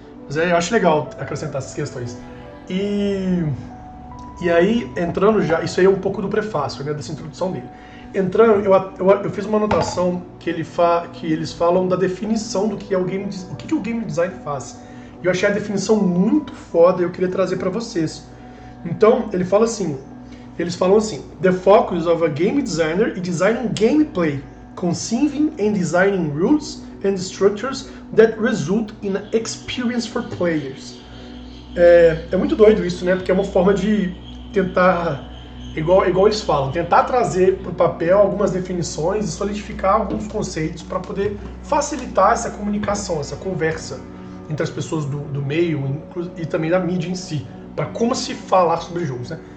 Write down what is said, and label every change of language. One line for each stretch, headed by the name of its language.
Portuguese: Mas eu acho legal acrescentar essas questões. E aí, entrando já... Isso aí é um pouco do prefácio, né, dessa introdução dele. Entrando, eu fiz uma anotação que eles falam da definição do que é o game design faz. E eu achei a definição muito foda e eu queria trazer para vocês. Então, eles falam assim:
English: The focus of a game designer is designing gameplay, conceiving and designing rules and structures that result in an experience for players.
Portuguese: É muito doido isso, né? Porque é uma forma de tentar, igual eles falam, tentar trazer para o papel algumas definições e solidificar alguns conceitos para poder facilitar essa comunicação, essa conversa entre as pessoas do meio e também da mídia em si, para como se falar sobre jogos, né?